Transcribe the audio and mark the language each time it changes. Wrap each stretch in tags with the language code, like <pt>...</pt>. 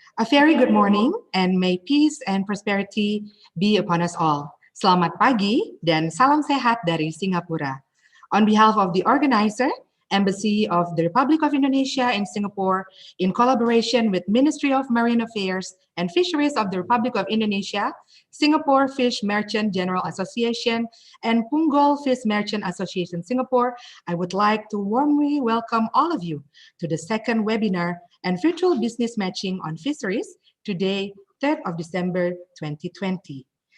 <en>A very good morning and may peace and prosperity be upon us all.</en> <id>Selamat pagi dan salam sehat dari Singapura.</id> <en>On behalf of the organizer, Embassy of the Republic of Indonesia in Singapore, in collaboration with Ministry of Marine Affairs and Fisheries of the Republic of Indonesia, Singapore Fish Merchant General Association, and Punggol Fish Merchant Association Singapore, I would like to warmly welcome all of you to the second webinar and virtual business matching on fisheries, today, 3rd of December 2020.</en>